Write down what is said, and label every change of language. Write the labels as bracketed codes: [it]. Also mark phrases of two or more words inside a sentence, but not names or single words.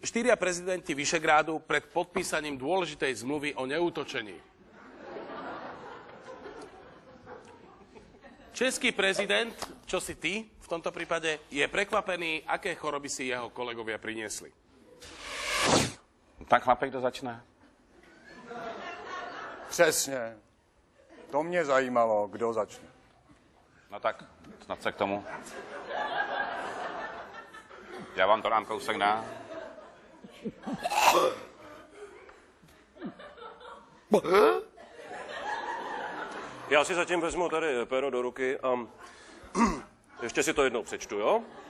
[sk] 4 prezidenti Vyšegrádu pred podpísaním dôležitej zmluvy o neútočení. Český prezident, čo si ty v tomto prípade, je prekvapený, aké choroby si jeho kolegovia priniesli. [cs] Tak chlapek, kdo začne? Přesně. To mě zajímalo, kdo začne. No tak, snad se k tomu. Já vám to dám kousek dál. Já si zatím vezmu tady péro do ruky a ještě si to jednou přečtu, jo?